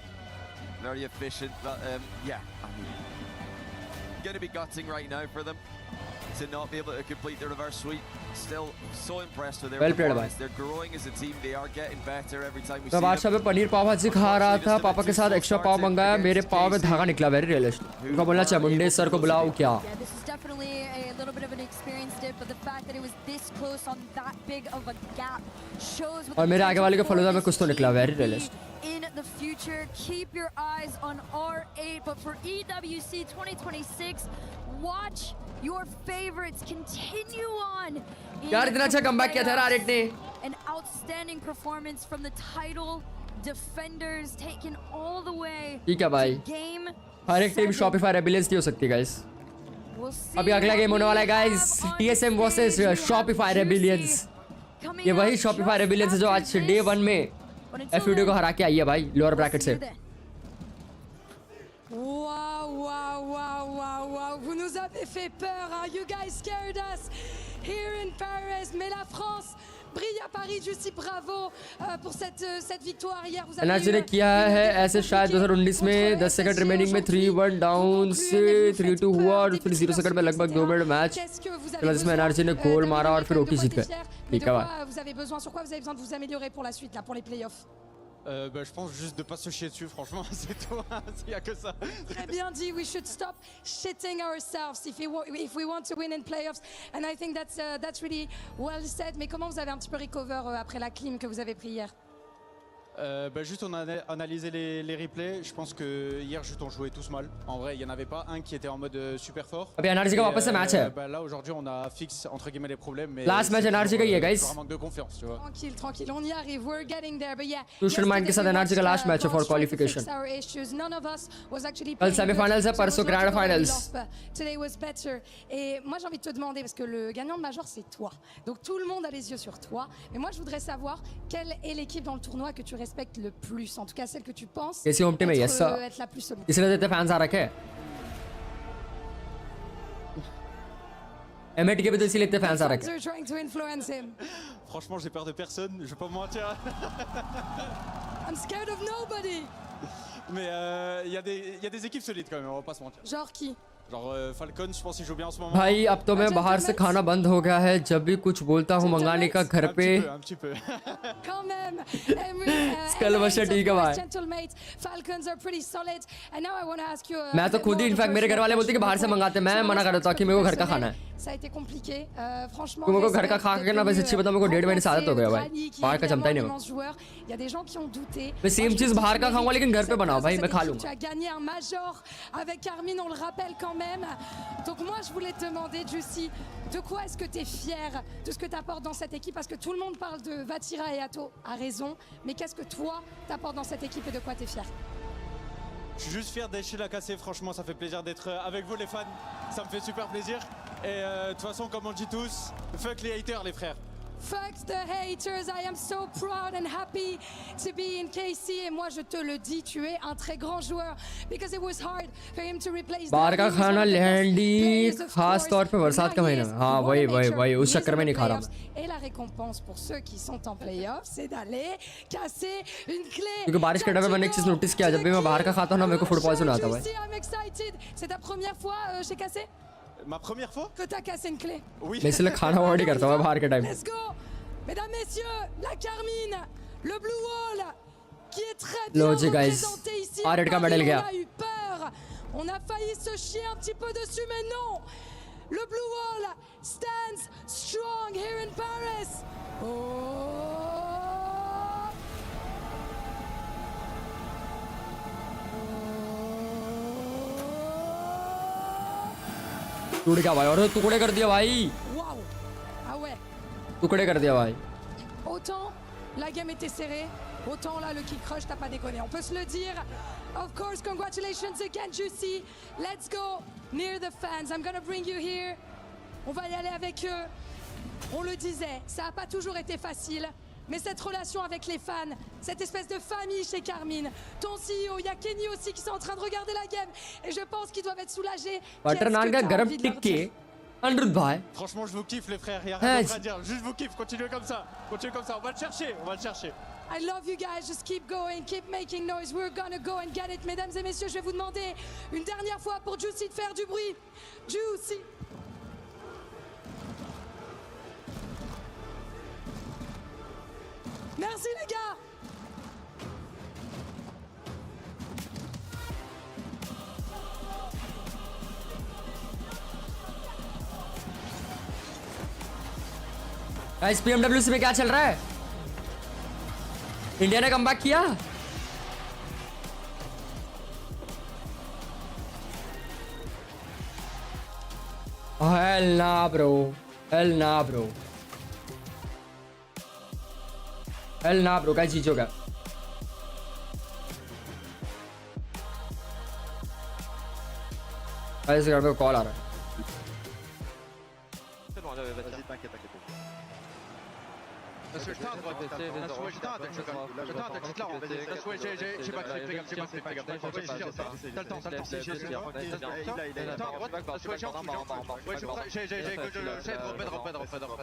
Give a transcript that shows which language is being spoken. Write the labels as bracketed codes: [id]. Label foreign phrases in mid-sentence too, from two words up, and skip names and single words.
[en] Very efficient, but yeah, I mean, going to be gutting right now for them to not be able to complete the reverse sweep. Still so impressed with their Well played performance. They're growing as a team. They are getting better every time we [hi] तो [en] see [hi] बादशाह [en] them. [hi] पे पनीर पाव भाजी खा रहा था. पापा के साथ एक्स्ट्रा पाव मंगाया. मेरे पाव में धागा निकला. [en] very realistic. [hi] उनका बोलना चाहिए मुंडे सर को बुलाओ क्या. [en] Yeah, this is definitely a little bit of an experience dip, but the fact that it was this close on that big of a gap shows what [hi] और [en] the [hi] मेरे आगे वाले के [en] potential [hi] फलूदा में [en] for [hi] कुछ तो [en] this [hi] निकला. [en] team वेरी could be रियलिस्टिक. in the future. Keep your eyes on R8, but for EWC 2026, watch your favorites continue on. [hi] यार इतना अच्छा कमबैक किया था आरिट ने. [en] An outstanding performance from the title defenders, taken all the way [hi] ठीक है भाई. [en] to game [hi] हर एक टीम [en] 7. [hi] शॉपिफाई रेबिलियंस की हो सकती है गाइस. [en] We'll see [hi] अभी अगला [en] what [hi] गेम होने [en] we [hi] वाला है [en] have [hi] गाइस. [en] on TSM stage. [hi] वर्सेस [en] We have [hi] शॉपिफाई [en] Juicy [hi] रेबिलियंस. [en] coming [hi] ये वही [en] up [hi] शॉपिफाई [en] just [hi] रेबिलियंस है जो आज [en] after [hi] डे [en] this. [hi] 1 में [en] But until [hi] FUD को [en] then, [hi] हरा के आई है भाई [en] lower bracket [hi] से. [en] Wow, wow, wow, wow, wow. [fr] Vous nous avez fait peur, hein? [en] You guys scared us here in Paris. [fr] Mais la France brille à Paris. Juicy, bravo pour cette victoire hier. Vous avez [hi] एनआरसी ने किया है ऐसे शायद 2019 में 10 [en] second remaining [hi] में 3-1 डाउन से 3-2 हुआ और फिर 0 सेकंड में लगभग 2 मिनट मैच चला जिसमें एनआरसी ने गोल मारा और फिर ओकी जीत गए. ठीक है भाई. [fr] Vous avez besoin, sur quoi vous avez besoin de vous améliorer pour la suite, là, pour les playoffs? Je pense juste de pas se chier dessus, franchement, c'est tout. Il n'y a que ça. Très bien dit. [en] We should stop shitting ourselves if we want to win in playoffs. And I think that's really well said. [fr] Mais comment vous avez un petit peu recover après la clim que vous avez pris hier? Juste on a analysé les replays. Je pense que hier juste on jouait tous mal. En vrai, il n'y en avait pas un qui était en mode super fort. [hi] अभी एनआरसी का वापस से मैच है. [fr] Là aujourd'hui on a fixe entre guillemets les problèmes. Mais [en] last match [hi] एनआरसी का ही है गाइस. [fr] un manque de confiance, tu vois. Tranquille, tranquille, on y arrive. [en] We're getting there. But yeah. [hi] Tuition Mind के साथ एनआरसी का [en] last match [hi] है [en] for qualification. [hi] कल सेमीफाइनल्स है, परसों [en] grand finals. Today was better. [fr] Et moi j'ai envie de te demander parce que le gagnant de Major c'est toi. Donc tout le monde a les yeux sur toi. Mais moi je voudrais savoir quelle est l'équipe dans le tournoi que tu respectes le plus. En tout cas celle que tu penses [hi] कैसी [en] home team [hi] है यस [fr] être la plus solide. [hi] इसलिए तो इतने फैंस आ रखे हैं. M8 के भी तो इसीलिए इतने फैंस आ रखे हैं. [en] They're trying to influence him. [fr] Franchement, j'ai peur de personne, je vais pas me mentir. [en] I'm scared of nobody. [fr] Mais il y a des équipes solides quand même, on va pas se mentir. Genre qui? Genre Falcon, je pense qu'il joue bien en ce moment. [hi] भाई अब तो मैं बाहर से खाना बंद हो गया है. जब भी कुछ बोलता हूँ मंगाने का घर पे. [fr] Un petit peu. Quand même. [hi] स्कलवशा ठीक है भाई. [en] Falcons are pretty solid. And now I want to ask you. [hi] मैं तो खुद ही इनफैक्ट मेरे घर वाले बोलते कि बाहर से मंगाते. मैं मना कर देता हूँ कि मेरे को घर का खाना है. [fr] Ça a été compliqué. Franchement. [hi] मेरे को घर का खा के ना वैसे अच्छी बताऊँ मेरे को 1.5 महीने से आदत हो गया भाई. बाहर का जमता ही नहीं. [fr] Il y a des gens qui ont douté. [hi] मैं सेम चीज बाहर का खाऊंगा लेकिन घर पे बनाओ भाई. मैं खा लूंगा. [fr] Tu as gagné un major avec Carmine, on le rappelle quand même. Donc moi je voulais te demander, Juicy, de quoi est-ce que tu es fier de ce que tu apportes dans cette équipe? Parce que tout le monde parle de Vatira et Atto, a raison, mais qu'est-ce que toi t'apportes dans cette équipe et de quoi tu es fier? Je suis juste fier d'être chez la cassée, franchement ça fait plaisir d'être avec vous les fans, ça me fait super plaisir. Et de toute façon comme on dit tous, fuck les haters les frères. [en] Fuck the haters, I am so proud and happy to be in KC. [fr] Et moi je te le dis, tu es un très grand joueur. [en] Because it was hard for him to replace. [hi] बाहर का खाना लैंडी खास तौर पे बरसात का महीना. हाँ वही उस चक्कर में नहीं खा रहा मैं. [fr] Et la récompense pour ceux qui sont en playoff, c'est d'aller casser une clé. [hi] क्योंकि बारिश के टाइम पे मैंने एक चीज नोटिस किया. जब भी मैं बाहर का खाता हूँ ना मेरे को [en] food poison [hi] आता है भाई. [en] I'm excited. [fr] C'est ta première fois chez Cassé? Ma première fois? Que t'as cassé une clé. Oui. [hi] मैं इसलिए खाना ऑर्डर करता हूँ बाहर के टाइम. [en] Let's go. [fr] Mesdames, messieurs, la Carmine, le Blue Wall, qui est très bien représenté ici. On a eu peur. On a failli se chier un petit peu dessus, mais non. [en] Le Blue Wall stands strong here in Paris. [hi] टूट गया भाई. और टुकड़े कर दिया भाई. [fr] Waouh. Ah ouais. [hi] टुकड़े कर दिया भाई. [fr] Autant la game était serrée, autant là le [en] kick rush [fr] t'as pas déconné, on peut se le dire. [en] Of course, congratulations again Juicy. Let's go near the fans. I'm gonna bring you here. [fr] On va y aller avec eux. On le disait, ça a pas toujours été facile. Mais cette relation avec les fans, cette espèce de famille chez Carmine, ton CEO, il y a Kenny aussi qui sont en train de regarder la game et je pense qu'ils doivent être soulagés. बटर नान का गरम टिक्के अनुरुद्ध भाई. Franchement, je vous kiffe les frères, il y a rien d'autre à dire. Juste vous kiffe, continuez comme ça. Continuez comme ça, on va le chercher, on va le chercher. [en] I love you guys, just keep going, keep making noise. We're gonna go and get it. [fr] Mesdames et messieurs, je vais vous demander une dernière fois pour Juicy de faire du bruit. Juicy. Merci les gars. [hi] गाइस PMWC में क्या चल रहा है? इंडिया ने कमबैक किया. [en] Hell nah bro. Hell nah bro. Hell nah bro. [hi] गाइस जीत हो गया. गाइस घर पे कॉल आ रहा है. [fr] J'étais un droit, j'étais un tête, je te la rends, vas-y, j'ai pas clip, fais gaffe, t'as le temps, t'as le temps, si j'ai le temps, t'as un droit, j'ai en dessous, j'ai drop.